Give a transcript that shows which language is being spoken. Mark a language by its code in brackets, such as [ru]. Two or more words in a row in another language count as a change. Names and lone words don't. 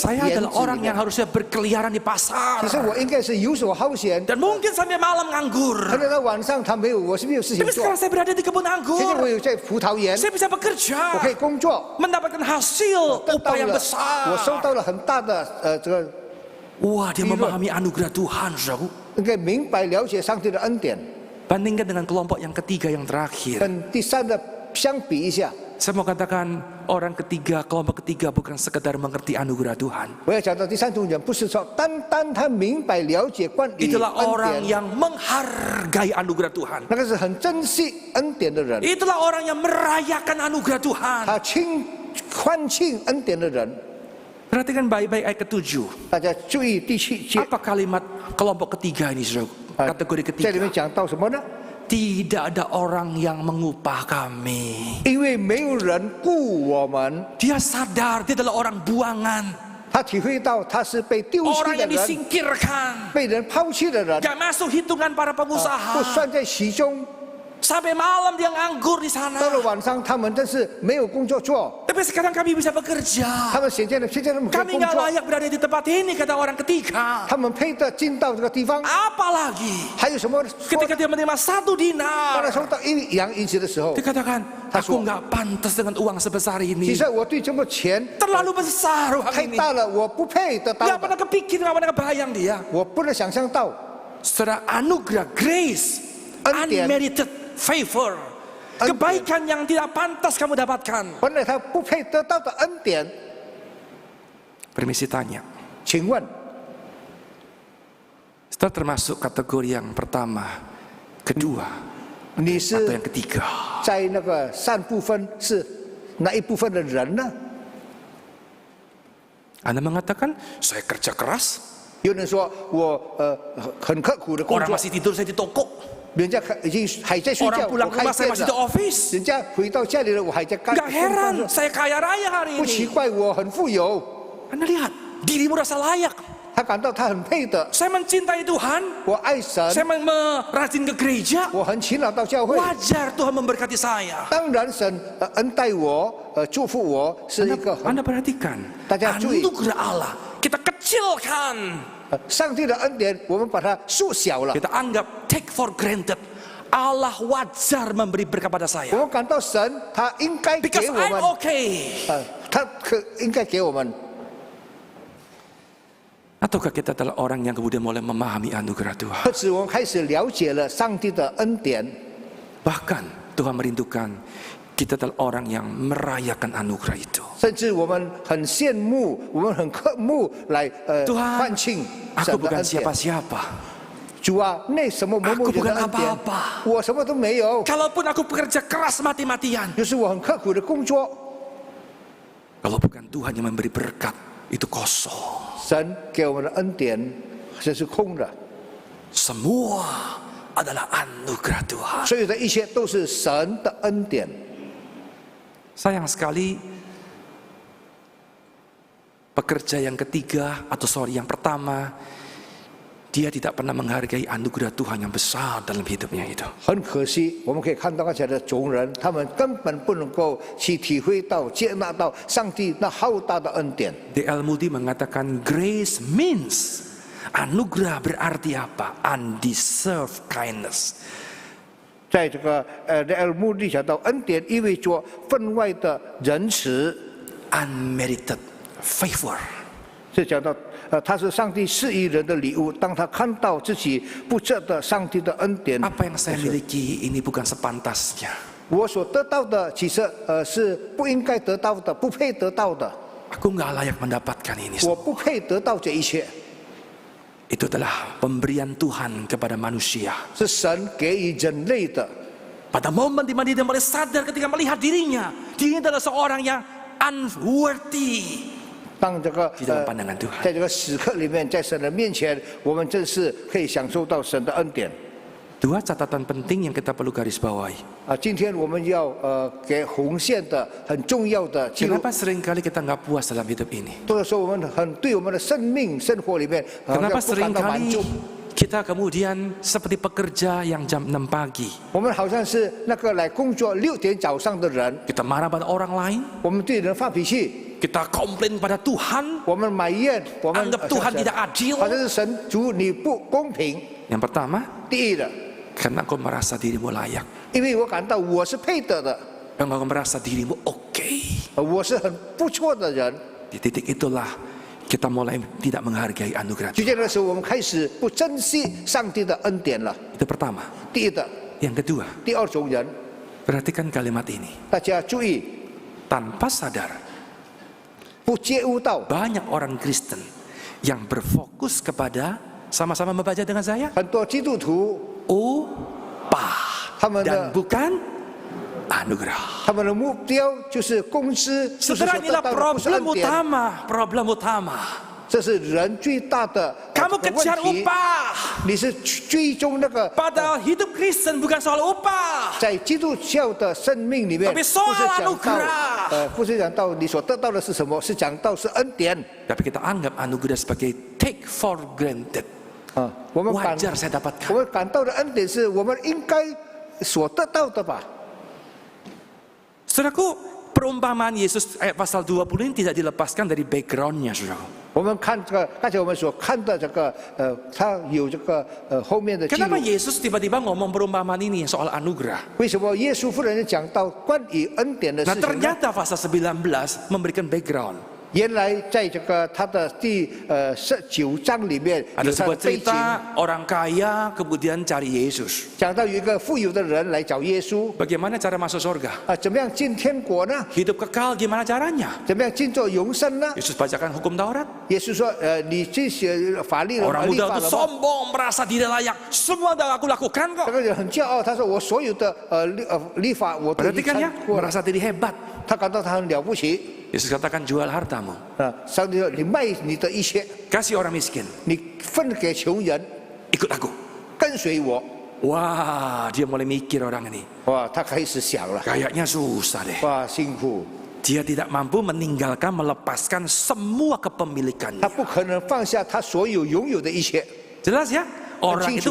[id] Saya [zh] 里 [id] adalah orang [zh] 面 [id] yang harusnya berkeliaran di pasar [zh] 其实我应该是游手好闲， [id] dan mungkin sampai malam nganggur. [zh] 可能到晚上他没有，我是没有事情 [id] Tapi [zh] 做。 [id] sekarang saya berada di kebun [zh] 现在我 [id] anggur. [zh] 有在葡萄园， [id] Saya bisa bekerja, [zh] 我可以工作， [id] mendapatkan hasil [zh] 得到 [id] upah yang [zh] 了，我收 [id] besar. [zh] 到了很大的这个， [id] Wah, dia memahami anugerah Tuhan, saudaraku. [zh] 应该明白了解上帝的恩典。 [id] Bandingkan dengan kelompok yang ketiga yang terakhir. [zh] 跟第三的相比一下， [id] Saya mau katakan orang ketiga, kelompok ketiga bukan sekedar mengerti anugerah Tuhan. [zh] 我要讲到第三种人，不是说单他明白了解关于 [id] Itulah [zh] 恩 [id] orang [zh] 典， [id] yang menghargai anugerah Tuhan. [zh] 那个是很珍惜恩典的人， [id] Itulah orang yang merayakan anugerah Tuhan. [zh] 他欢庆恩典的人。 [id] Perhatikan baik-baik ayat ke-7. [zh] 大家注意第7节， [id] Apa kalimat kelompok ketiga ini, saudara? Kategori [zh] 在里面 [id] ketiga. [zh] 讲到什么呢？ [id] Tidak ada orang yang mengupah kami. [zh] 因为没有人雇我们， [id] Dia sadar dia adalah orang buangan. [zh] 他体会到他是被丢弃 [id] Orang [zh] 的 [id] yang [zh] 人， [id] disingkirkan. [zh] 被人抛弃的人， [id] Gak masuk hitungan para [zh] 不 [id] pengusaha. [zh] 算在其中。 [id] Sampai malam dia nganggur di sana. [zh] 到了晚上，他们真是没有工作做， [id] Tapi sekarang kami bisa bekerja. [zh] 他们现在他们可以 [id] Kami [zh] 工 [id] nggak [zh] 作， [id] layak berada di tempat ini, kata orang ketiga. [zh] 他们配得进到这个地方。 [id] Apalagi [zh] 还有什么？ [id] ketika dia menerima 1 [zh] 当 [id] dinar. [zh] 他收到1两银子的时候， [id] Dikatakan, aku nggak pantas dengan uang sebesar [zh] 其 [id] ini. [zh] 实我对这么钱 [id] Terlalu besar uang [zh] 太 [id] ini. [zh] 大了，我不配得到 [id] Nggak [zh] 的， [id] pernah kepikir, nggak pernah kebayang dia. [zh] 我不能想象到。 [id] Saudara, anugerah, grace, Undian. [en] unmerited favor. [id] Undian. Kebaikan yang tidak pantas kamu dapatkan. [zh] 本来他不配得到的恩典， [id] Permisi tanya, [zh] 请问 [id] setelah termasuk kategori yang pertama, kedua, [zh] 你 [id] atau [zh] 是 [id] yang ketiga? [zh] 在那个善部分是哪一部分的人呢？ [id] Anda mengatakan, saya kerja keras, [zh] 有人说我很刻苦的工 [id] orang [zh] 作， [id] masih tidur, saya di toko. [zh] 人家已经还在睡 [id] Orang [zh] 觉， [id] pulang [zh] 我 [id] ke [zh] 开 [id] rumah saya [zh] 店 [id] masih di [zh] 了。 [id] office. [zh] 人家回到家里了，我还在干。 [id] Gak heran, saya kaya raya hari [zh] 不奇 [id] ini. [zh] 怪，我很富有。 [id] Anda lihat, dirimu rasa layak. [zh] 他感到他很配的。 [id] Saya mencintai Tuhan, [zh] 我爱神， [id] saya rajin ke gereja. [zh] 我很勤劳到教会。 [id] Wajar Tuhan memberkati saya. [zh] 当然，神恩待我，祝福我，是一个很 [id] Anda perhatikan, [zh] 大家注意。 [id] anugerah Allah kita kecilkan, [zh] 上帝的恩典，我们把它缩小了。 [id] kita anggap [en] take for granted. [id] Allah wajar memberi berkat pada [zh] 我 [id] saya [zh] 们感到神他应该 [en] because [zh] 给我 [en] I'm [zh] 们， [en] okay. [zh] 他应该给我们。 [id] Ataukah kita adalah orang yang kemudian mulai memahami anugerah Tuhan? [zh] 或者我们开始了解了上帝的恩典， [id] Bahkan Tuhan merindukan kita adalah orang yang merayakan anugerah itu. [zh] 甚至我们很羡慕，我们很渴慕来 [id] Tuhan, [zh] 欢庆 [id] Aku [zh] 神的 [id] bukan [zh] 恩典。 [id] siapa-siapa. [zh] 主啊，那什么某某 [id] Aku [zh] 人的 [id] bukan [zh] 恩典， [id] apa-apa. [zh] 我什么都没有， [id] Kalaupun aku bekerja keras mati-matian, [zh] 就是我很刻苦的工作。 [id] kalau bukan Tuhan yang memberi berkat, itu kosong. [zh] 神给我们的恩典，这是空的， [id] Semua adalah anugerah Tuhan. [zh] 所有的一切都是神的恩典。 [id] Sayang sekali, pekerja yang ketiga atau yang pertama, dia tidak pernah menghargai anugerah Tuhan yang besar dalam hidupnya itu. [zh] 很可惜，我们可以看到刚才的众人，他们根本不能够去体会到、接纳到上帝那浩大的恩典。 [id] D.L. Moody mengatakan [en] grace means, [id] anugerah berarti apa? [en] Undeserved kindness. [zh] 在在这个目的讲到恩典意味着分外的仁慈， [en] unmerited favor. [zh] 是讲到他是上帝赐予人的礼物。当他看到自己不值得上帝的恩典， [id] Apa yang saya miliki ini bukan sepantasnya. [zh] 我所得到的其实是不应该得到的，不配得到的。 [id] Aku nggak layak mendapatkan ini. [zh] 我不配得到这一切， [id] Itu adalah pemberian Tuhan kepada manusia. [zh] 是神给予人类的。 [id] Pada momen di mana dia mulai sadar ketika melihat dirinya adalah seorang yang unworthy [zh] 当这个 [id] di dalam pandangan Tuhan. [zh] 在这个时刻里面，在神的面前，我们真是可以享受到神的恩典。 [id] Dua catatan penting yang kita perlu garis bawahi. [zh] 今天我们要给红线的很重要的记录。 [id] Kenapa seringkali kita nggak puas dalam hidup ini? [zh] 或者说我们对我们的生命生活里面， [id] Kenapa [zh] 不感到满 [id] seringkali [zh] 足？ [id] kita kemudian seperti pekerja yang jam 6 pagi? [zh] 我们好像是那个来工作6点早上的人， [id] Kita marah pada orang lain, [zh] 我们对人发脾气， [id] kita komplain pada Tuhan, [zh] 我们埋怨，我们 [id] anggap Tuhan tidak adil. [zh] 好像是神主你不公平。 [id] Yang pertama, [zh] 第一的， [id] karena kau merasa dirimu layak, [zh] 因为我感到我是配得的， [id] engkau merasa dirimu oke. [zh] 我是很不错的人。 [id] Di titik itulah kita mulai tidak menghargai anugerah [zh] 就 [id] Tuhan. [zh] 在那时候，我们开始不珍惜上帝的恩典了。 [id] Itu pertama. [zh] 第一的， [id] Yang kedua, [zh] 第二种人， [id] perhatikan kalimat ini. [zh] 大家注意， [id] Tanpa sadar, [zh] 不觉悟到 [id] banyak orang Kristen yang berfokus kepada, sama-sama membaca dengan saya, [zh] 很多基督徒 [id] upah [zh] 他们 [id] dan [zh] 的 [id] bukan anugerah. [zh] 他们的目标就是工资，就是 [id] Saudara, [zh] 所得 [id] inilah [zh] 到的不是恩 [id] problem [zh] 典， [id] problem utama. [zh] 这是人最大的 [id] Kamu [zh] 这个 [id] kejar [zh] 问题。 [id] upah. [zh] 你是追踪那个 [id] Padahal hidup Kristen bukan soal upah. [zh] 在基督教的生命里面， [id] Tapi [zh] 不是 [id] soal [zh] 讲到 [id] anugerah. [zh] 不是讲到你所得到的是什么，是讲到是恩典 [id] Tapi kita anggap anugerah sebagai [en] take for granted. [zh] 啊。我们感 [id] Wajar saya [zh] 我 [id] dapatkan. [zh] 们感到的恩典是我们应该所得到的吧？ [id] Saudaraku, perumpamaan Yesus ayat pasal 20 ini tidak dilepaskan dari backgroundnya, saudaraku. [zh] 我们看这个，刚才我们所看的这个，它有这个后面的记录 [id] Kenapa。Yesus tiba-tiba ngomong perumpamaan ini soal anugerah? [zh] 为什么耶稣夫人讲到关于恩典的 [id] Nah [zh] 事情呢？ [id] ternyata pasal 19 memberikan background. [zh] 原来在这个他的第19章里面 [id] Ada [zh] 有他的 [id] sebuah [zh] 背景， [id] cerita orang kaya kemudian cari Yesus. [zh] 讲到有一个富有的人来找耶稣 [id] Bagaimana cara masuk surga? [zh] 怎么样进天国呢？ [id] Hidup kekal gimana caranya? [zh] 怎么样进做永生呢？ [id] Yesus bacakan hukum Taurat. [zh] 耶稣说：你这些法律的 [id] Orang [zh] 立 [id] muda [zh] 法 [id] itu [zh] 了吗？ [id] sombong, merasa diri layak. Semua dah aku lakukan [zh] 这 [id] kok. [zh] 个人很骄傲，他说：我所有的立法我都已经 [id] Perhatikan ya, [zh] 参过了。 [id] merasa diri hebat. [zh] 他感到他很了不起。 [id] Yesus katakan jual hartamu, [zh] 上帝说：你卖你的一切， [id] kasih orang miskin, [zh] 你分给穷人， [id] ikut aku. [zh] 跟随我。 [id] Wah, dia mulai mikir orang ini. [zh] 哇，他开始想了， [id] Kayaknya susah deh. [zh] 哇，辛苦， [id] Dia tidak mampu meninggalkan, melepaskan semua kepemilikannya. [zh] 他不可能放下他所有拥有的一切。 [id] Jelas ya? Orang itu